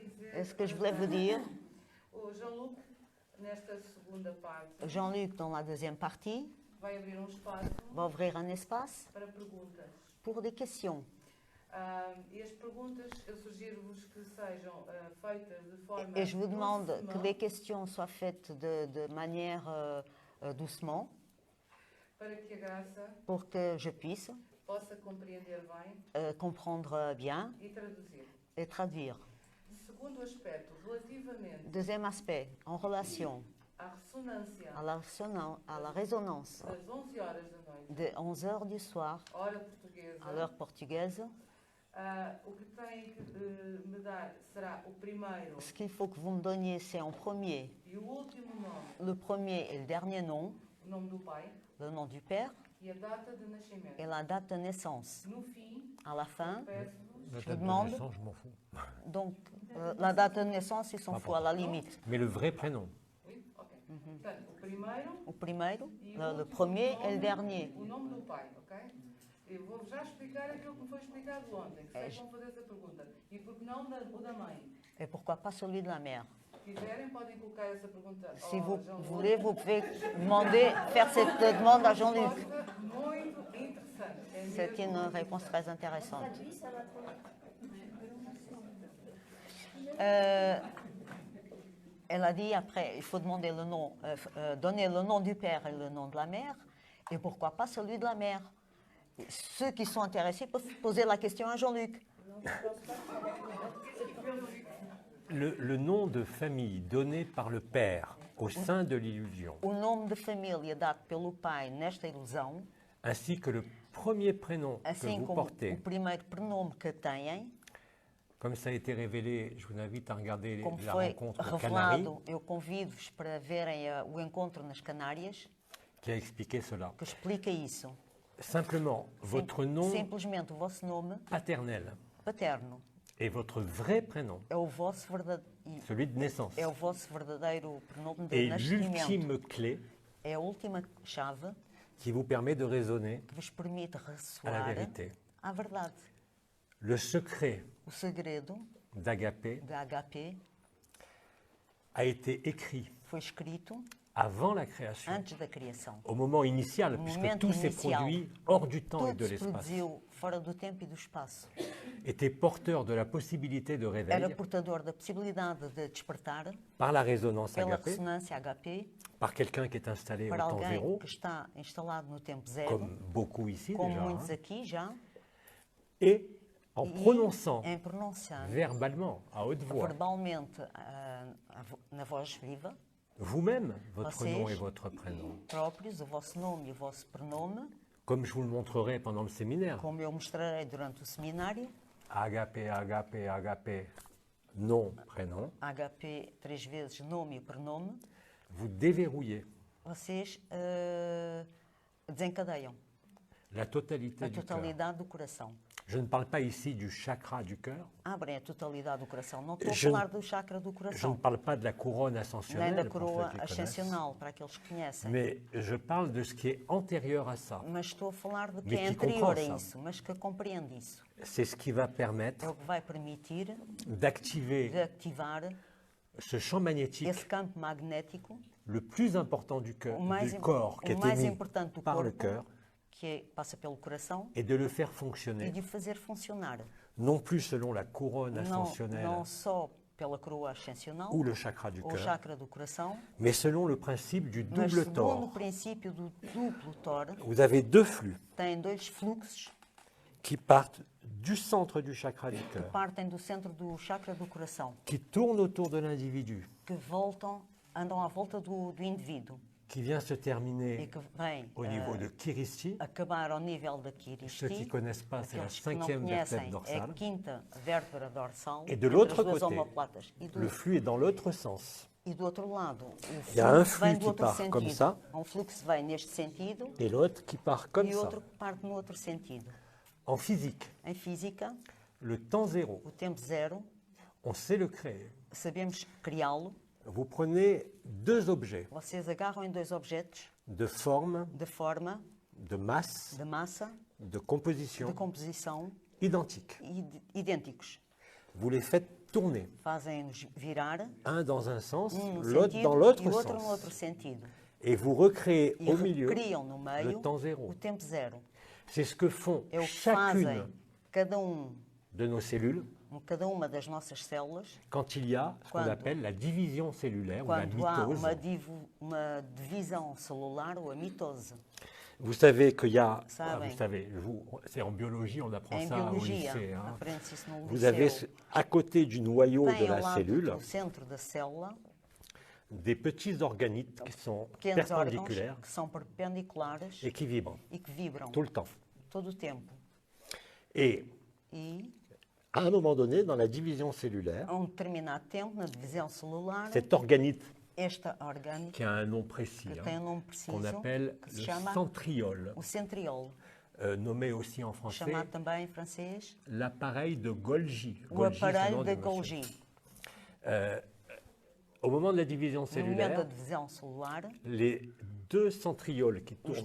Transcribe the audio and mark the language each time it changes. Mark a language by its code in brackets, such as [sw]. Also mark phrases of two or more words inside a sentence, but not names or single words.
[fr] É ce que je voulais vous dire. [pt] O Jean-Luc, nesta segunda parte, [fr] Jean-Luc, dans la deuxième partie, [pt] vai abrir um espaço [fr] va ouvrir un espace [pt] para perguntas. [fr] pour des questions. [pt] E as perguntas, eu sugiro-vos que sejam feitas de forma [fr] Et je vous demande que doucement, les questions soient faites de manière doucement [pt] para que a Graça [fr] pour que je puisse [pt] possa compreender bem [fr] comprendre bien [pt] e traduzir. [fr] et traduire. [pt] Segundo aspecto, relativamente [fr] Deuxième aspect, en relation [pt] à ressonância [fr] à la résonance [pt] das 11 horas da noite, [fr] de 11 heures du soir [pt] hora portuguesa, [fr] à l'heure portugaise, [pt] o que tem que me dar será o primeiro [fr] ce qu'il faut que vous me donniez, c'est en premier [pt] e o último nome, [fr] le premier et le dernier nom, [pt] o nome do pai [fr] le nom du père [pt] e a data de nascimento. [fr] et la date de naissance. [pt] No fim, [fr] À la fin, [pt] peço-vos [fr] La Je date de demande. naissance, je m'en fous. donc la date de naissance, ils s'en foutent à la limite. Mais le vrai prénom. Oui? [pt] Ok. Portanto, o primeiro O primeiro, e [fr] le premier et le dernier. [pt] o nome do pai, ok? Eu vou já explicar aquilo que me foi explicado ontem, que sei que vão fazer essa pergunta. E porque não o da mãe? [fr] Et pourquoi pas celui de la mère? [pt] Se quiserem, podem colocar essa pergunta [fr] Si [pt] ao [fr] vous Jean-Luc. voulez, vous pouvez demander, faire cette demande à Jean-Luc. [pt] Resposta muito interessante. É [fr] C'est [pt] mesmo [fr] une [pt] muito [fr] réponse très intéressante. Traduit, ça va trop. Elle a dit après, il faut demander le nom, donner le nom du père et le nom de la mère, et pourquoi pas celui de la mère. Ceux qui sont intéressés peuvent poser la question à Jean-Luc. Le nom de famille donné par le père au sein de l'illusion, [pt] O nome de família dado pelo pai nesta ilusão, [fr] ainsi que le premier prénom que [pt] assim [fr] vous [pt] como [fr] portez, [pt] o primeiro prenome que têm, [fr] comme ça a été révélé, je vous invite à regarder [pt] como [fr] la [pt] foi [fr] rencontre aux Canaries, [pt] revelado, eu convido-vos para verem o encontro nas Canárias, [fr] qui a expliqué cela. [pt] que explica isso. [fr] Simplement, votre nom [pt] Simplesmente o vosso nome [fr] paternel [pt] paterno [fr] et votre vrai prénom, [pt] é o vosso [fr] celui de naissance, [pt] é o vosso verdadeiro prenome de [fr] est [pt] nascimento. [fr] l'ultime clé [pt] É a última chave [fr] qui vous permet de raisonner [pt] que vos permite [fr] à la [pt] ressoar [fr] vérité. [pt] à verdade. [fr] Le secret [pt] O segredo [fr] d'Agapé [pt] da HP [fr] a été écrit [pt] foi escrito [fr] avant la création, [pt] antes da criação. [fr] au moment initial, [pt] No [fr] puisque [pt] momento [fr] tout s'est [pt] inicial, [fr] produit hors du temps et [pt] Tudo [fr] de [pt] se [fr] l'espace, [pt] produziu fora do tempo e do espaço. [fr] était porteur de la possibilité de [pt] Era [fr] réveil [pt] portador da possibilidade de despertar [fr] par la résonance [pt] pela [fr] Agapé, [pt] ressonância HP [fr] par quelqu'un qui est installé au [pt] para [fr] temps [pt] alguém [fr] zéro, [pt] que está instalado no tempo zero, [fr] comme beaucoup ici [pt] como [fr] déjà, [pt] muitos [fr] hein, [pt] aqui já, [fr] et en [pt] e [fr] prononçant [pt] em pronunciando [fr] verbalement, à haute voix, [pt] verbalmente na voz viva, [fr] vous-même, votre [pt] Vocês [fr] nom et votre prénom, [pt] próprios, o vosso nome e o vosso prenome, [fr] comme je vous le montrerai pendant le séminaire. [pt] como eu mostrarei durante o seminário, [fr] Agapé, Agapé, Agapé, nom, prénom, [pt] HP 3 vezes nome e prenome, [fr] vous déverrouillez [pt] vocês desencadeiam [fr] la totalité [pt] a [fr] du cœur. [pt] totalidade do coração. [fr] Je ne parle pas ici du chakra du cœur, [pt] Abrem a totalidade do coração. Não estou a [fr] Je ne- [pt] falar do chakra do [fr] je ne [pt] coração, [fr] parle pas de la couronne [pt] nem [fr] ascensionnelle, [pt] da [fr] pour [pt] coroa [fr] ceux qui connaissent, [pt] ascensional, para aqueles que conhecem. [fr] mais je parle de ce qui est antérieur à ça. [pt] Mas estou a falar do que [fr] Mais [pt] é [fr] qui [pt] anterior a [fr] comprend ça. [pt] isso, mas que compreende isso. [fr] C'est ce qui va [pt] É [fr] permettre [pt] o que vai permitir [fr] d'activer [pt] de ativar [fr] ce champ magnétique [pt] esse campo magnético, [fr] le plus important du, cœur, [pt] o mais, [fr] du corps, qui [pt] o [fr] est [pt] mais [fr] émis [pt] importante do [fr] par le [pt] corpo, [fr] cœur, [pt] que passa pelo coração, [fr] et de le faire [pt] e [fr] fonctionner, [pt] de o fazer funcionar. [fr] non plus selon la couronne [pt] Não, [fr] ascensionnelle [pt] não só pela coroa ascensional, [fr] ou le chakra du [pt] ou o [fr] cœur, [pt] chakra do coração, [fr] mais selon le principe du [pt] mas [fr] double [pt] segundo o [fr] tore. [pt] princípio do duplo tor, [fr] Vous avez deux flux [pt] tem dois fluxos [fr] qui partent du centre du chakra du [pt] que [fr] cœur, [pt] partem do centro do chakra do coração, [fr] qui tournent autour de l'individu, [pt] que voltam, andam à volta do indivíduo [fr] qui vient se [pt] e [fr] terminer [pt] que vem [fr] au niveau de Kiristi. [pt] acabar ao nível da [fr] Ceux qui ne [pt] Kiristi. [fr] connaissent pas, c'est la [pt] Aqueles que não [fr] cinquième [pt] conhecem, [fr] vertèbre [pt] é a [fr] dorsale. [pt] quinta vértebra dorsal [fr] Et de [pt] entre [fr] l'autre [pt] as duas [fr] côté, [pt] omoplatas. [fr] Le flux est dans l'autre sens. [pt] E do outro lado, o [fr] Il y a un [pt] fluxo vem [fr] flux [pt] do [fr] qui [pt] outro [fr] part [pt] sentido. [fr] comme ça. [pt] Há um fluxo que vem neste sentido [fr] Et l'autre qui part comme [pt] e [fr] ça. [pt] outro que parte no outro sentido. [fr] En physique, [pt] Em física, [fr] le temps zéro, [pt] o tempo zero, [fr] on sait le créer. [pt] sabemos criá-lo. [fr] Vous prenez deux objets [pt] Vocês agarram em dois objetos [fr] de forme, [pt] de forma, [fr] de masse, [pt] de massa, [fr] de [pt] de [fr] composition [pt] composição [fr] identiques. [pt] idênticos. [fr] Vous les faites tourner, [pt] fazem-nos virar, [fr] un dans un sens, [pt] um num [fr] l'autre [pt] sentido [fr] dans [pt] e [fr] l'autre [pt] o outro no [fr] sens. [pt] outro sentido. [fr] Et vous recréez [pt] E [fr] au milieu [pt] recriam no [fr] le [pt] meio [fr] temps zéro. [pt] o tempo zero. [fr] C'est ce que font [pt] É o que [fr] chacune [pt] fazem cada [fr] de nos cellules [pt] cada uma das nossas células [fr] quand il y a ce qu'on [pt] Quando- [fr] appelle la division cellulaire ou la [pt] quando há [fr] mitose. [pt] uma divisão celular ou a mitose. [fr] Vous savez qu'il y a, [pt] Sabem. [fr] vous savez, c'est en biologie, on apprend [pt] Em [fr] ça au [pt] biologia, [fr] lycée. Hein. [pt] aprende-se isso no [fr] Vous avez [pt] liceu. [fr] à côté du noyau de [pt] Tem ao [fr] la [pt] lado [fr] cellule [pt] do centro da célula [fr] des petits organites qui sont [pt] pequenos órgãos [fr] perpendiculaires [pt] que são perpendiculares [fr] et qui vibrent [pt] e que vibram [fr] tout le temps. [pt] todo o tempo. [fr] Et [pt] E, [fr] à un moment donné, dans la division cellulaire, [pt] a um determinado tempo, na divisão celular, [fr] cet organite [pt] esta orgânica, [fr] qui a un nom précis, [pt] que [fr] hein, [pt] tem um nome preciso, [fr] qu'on appelle [pt] que se [fr] le [pt] chama [fr] centriole, [pt] o centriole, [fr] nommé aussi en français [pt] chamado também em francês [fr] l'appareil de Golgi. [pt] o [fr] Golgi, c'est le [pt] aparelho [fr] nom [pt] de [fr] du monsieur. [pt] Golgi. [fr] Au moment de la division [pt] No momento da [fr] cellulaire, [pt] divisão celular, [fr] les deux centrioles qui tournent